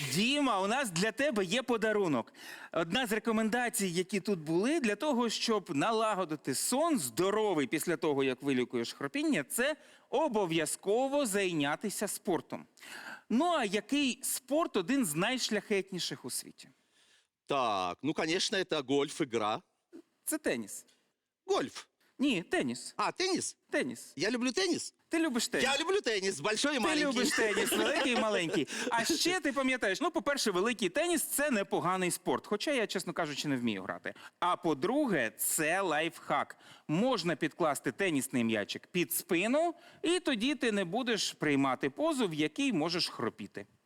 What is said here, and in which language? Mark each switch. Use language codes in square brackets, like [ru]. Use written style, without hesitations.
[uk] Діма, у нас для тебе є подарунок. Одна з рекомендацій, які тут були, для того, щоб налагодити сон здоровий після того, як вилікуєш хропіння, це обов'язково зайнятися спортом. Ну, а який спорт один з найшляхетніших у світі? [ru] Так, ну, конечно, это гольф, игра. [uk] Це теніс. [ru] Гольф. [uk] Ні, теніс. [ru] А, теннис? [uk] Теніс. [ru] Я люблю теннис. [uk] Ти любиш теніс. [ru] Я люблю теннис, большой и [uk] Ти [ru] маленький. [uk] любиш теніс, великий і маленький. А ще ти пам'ятаєш, ну, по-перше, великий теніс – це непоганий спорт, хоча я, чесно кажучи, не вмію грати. А по-друге, це лайфхак. Можна підкласти тенісний м'ячик під спину, і тоді ти не будеш приймати позу, в якій можеш хропіти.